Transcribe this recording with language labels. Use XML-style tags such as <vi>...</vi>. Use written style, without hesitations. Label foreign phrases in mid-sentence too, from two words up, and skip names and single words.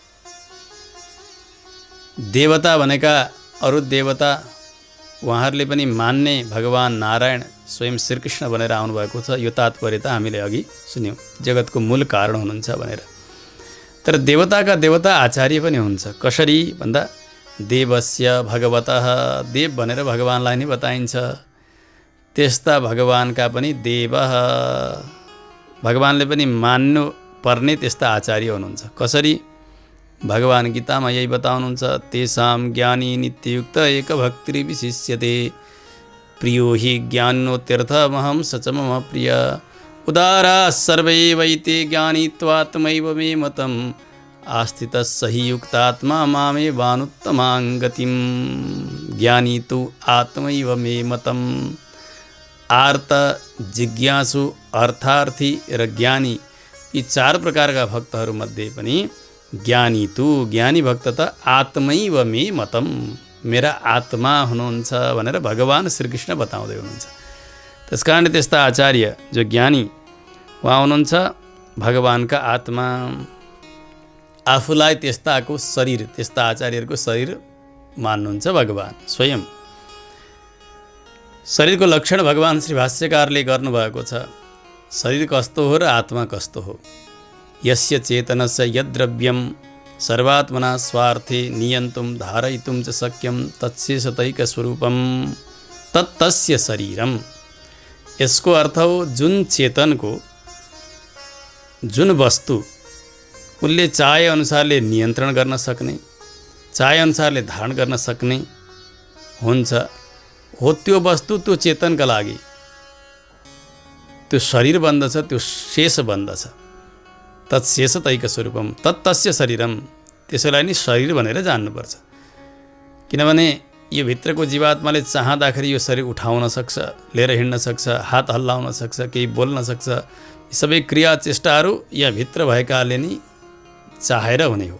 <ne>देवता भनेका अरू देवता उहाँहरूले पनि मान्ने भगवान नारायण स्वयं श्रीकृष्ण भनेर आउनुभएको छ। यो तात्पर्य त हामीले अघि सुन्यौँ, जगतको मूल कारण हुनुहुन्छ भनेर। तर देवताका देवता आचार्य पनि हुन्छ। कसरी भन्दा</ne> <sa>देवस्य भगवतः,</sa> <ne>देव भनेर भगवानलाई नै बताइन्छ। त्यस्ता भगवानका पनि देव, भगवानले पनि मान्नु पर्ने त्यस्ता आचार्य हुनुहुन्छ। कसरी भगवान् गीतामा यही बताउनुहुन्छ,</ne> <sa>तेषां ज्ञानी नित्ययुक्त एक भक्ति विशिष्यते, प्रियो हि ज्ञानोत्यर्थमहं स च मम प्रिय, उदारा सर्वे वैते ज्ञानीत्वात्मैव मे मतम्, आस्थितः सहि युक्तात्मा मामेवानुत्तमां गतिम्। ज्ञानी तु आत्मैव मे मतम्।</sa> <ne>आर्त, जिज्ञासु, अर्थार्थी र ज्ञानी यी 4 प्रकारका भक्तहरूमध्ये पनि ज्ञानी भक्त त</ne> <sa>आत्मैव मे मतम्,</sa> <ne>मेरा आत्मा हुनुहुन्छ भनेर भगवान् श्रीकृष्ण बताउँदै हुनुहुन्छ। त्यसकारण त्यस्ता आचार्य जो ज्ञानी उहाँ हुनुहुन्छ भगवानका आत्मा। आफूलाई त्यस्ताको शरीर, त्यस्ता आचार्यहरूको शरीर मान्नुहुन्छ भगवान् स्वयं। शरीरको लक्षण भगवान् श्री भाष्यकारले गर्नुभएको छ। शरीर कस्तो हो र आत्मा कस्तो हो।</ne> <sa>यस्य चेतनस्य यद्द्रव्यं सर्वात्मना स्वार्थे नियन्तुं धारयितुं च शक्यं तत्शेषतैकस्वरूपं तत्तस्य शरीरम।</sa> <ne>यसको अर्थ हो जुन चेतनको, जुन वस्तु उसले चाहे अनुसारले नियन्त्रण गर्न सक्ने, चाहे अनुसारले धारण गर्न सक्ने हुन्छ हो, त्यो वस्तु त्यो चेतनका लागि त्यो शरीर बन्दछ, त्यो शेष बन्दछ।</ne> <sa>तत्शेष तैक स्वरूपम तत्तस्य शरीरम।</sa> <ne>त्यसैलाई नि शरीर भनेर जान्नुपर्छ। किनभने यो भित्रको जीवात्माले चाहँदाखेरि यो शरीर उठाउन सक्छ, लिएर हिँड्न सक्छ, हात हल्लाउन सक्छ, केही बोल्न सक्छ। यी सबै क्रिया चेष्टाहरू यहाँ भित्र भएकाले नि चाहेर हुने हो।</ne>